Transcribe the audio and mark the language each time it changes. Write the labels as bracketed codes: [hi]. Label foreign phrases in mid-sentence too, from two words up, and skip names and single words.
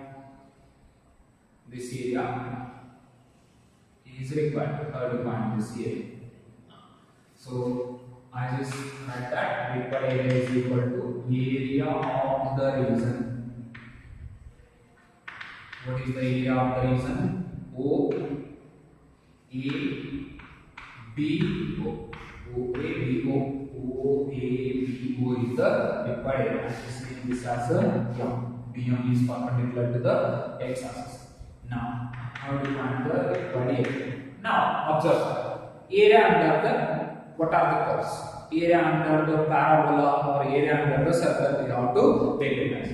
[en] This area is required. How do you find this area? So, I just write that required area is equal to area of the region. What is the area of the region? O A B O. O A B O. O A B O is the required area. I am just name this as a M. BM is perpendicular to the x-axis. Now, how do you find the required area? Now, observe area under the what are the curves? Area under the parabola or area under the circle we have to recognize.